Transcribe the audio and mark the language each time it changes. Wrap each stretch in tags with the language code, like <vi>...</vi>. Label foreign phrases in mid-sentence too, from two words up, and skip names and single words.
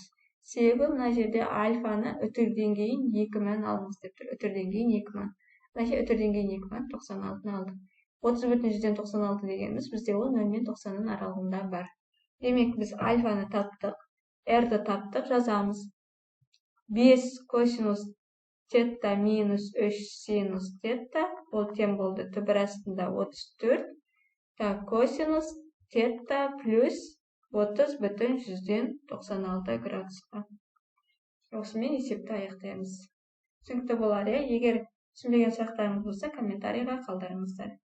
<ky>Себеби мына жерде альфаны өтөрдөн кийин 2 менен алыңыз деп тур. Өтөрдөн кийин 2 менен. Мына өтөрдөн кийин 2 менен 96-ны алдык. 30,96 дегенimiz бизде ол 0 менен 90-ын аралыгында бар. Демек, биз альфаны таптык, r-ды таптык, жазабыз. 5 косинус тета минус 3 синус тета, ол тең болду түбүр астында 34. Так, косинус тета плюс 30,96 градуска. Осымен эсепти аяктайбыз. Түшүнүктүү болот, эгер түшүнбөгөн сурактарыңыз болсо, комментарийге калтырыңыздар.</ky>